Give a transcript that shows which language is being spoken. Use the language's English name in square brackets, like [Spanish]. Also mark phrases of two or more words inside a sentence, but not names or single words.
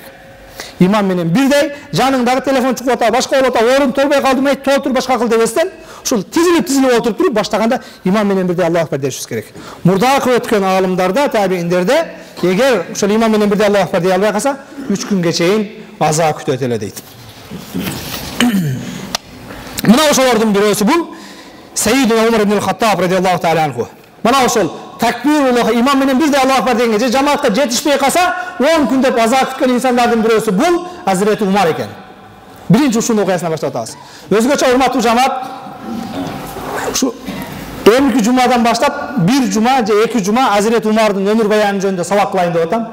[Kyrgyz] Имам менен бирдей жаныңдагы телефон чугуп атат, башка болуп атат, орун толбой калдым, толтур башка кыл дебестен, ушул тизилип отуруп туруп баштаганда имам менен бирдей [Arabic] الله أكبر [Kyrgyz] дешибиз керек. Мурдакы өткөн аалымдарда, табииндерде, эгер ушул имам менен бирдей [Arabic] الله أكبر [Kyrgyz] дей албай калса, 3 күнгө чейин азап күтөт эле дейт. Мына ошолордун бирөөсү бул Сейидина Умар ибн Хаттаб [Arabic] رضي الله تعالى عنه. [Kyrgyz] Мына ошол такбируллах имам менен бирдей [Arabic] الله أكبر [Kyrgyz] дегенге же жамаатка жетишпей калса 10 күн деп азап күткөн инсандардын бирөөсү бул Азирети Умар экен. Биринчи ушунун окуясынан баштап атабыз. Өзгөчө урматтуу жамаат, ушу эмки жумадан баштап 1 жума же 2 жума Азирети Умардын өмүр баянын жөнүндө сабак кылайын деп атам.